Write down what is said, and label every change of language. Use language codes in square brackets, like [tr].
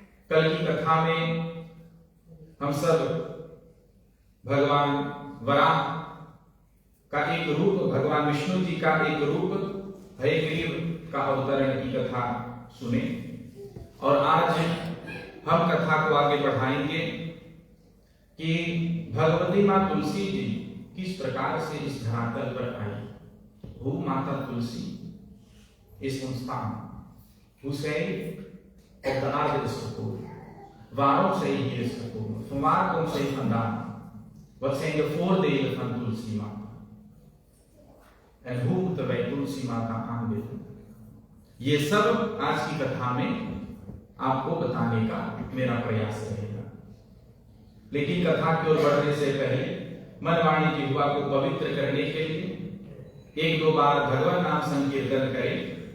[hi] कल की कथा में हम सब भगवान वराह का एक रूप, भगवान विष्णु जी का एक रूप हयग्रीव का अवतरण की कथा सुने, और आज हम कथा को आगे बढ़ाएंगे कि भगवती मां तुलसी जी किस प्रकार से इस धरातल पर आई। हु माता तुलसी [nl] is ons staan. Hoe zij op de aarde is gekomen. Waarom zij hier is gekomen. Van waar komt zij vandaan. Wat zijn de voordelen van Tulsi Mata. En hoe moeten wij Tulsi Mata aanbidden. [hi] ये सब आज की कथा में आपको बताने का मेरा प्रयास रहेगा। लेकिन कथा की ओर बढ़ने से पहले मन वाणी की हुआ को पवित्र करने के लिए 1-2 बार भगवान नाम संकीर्तन करें।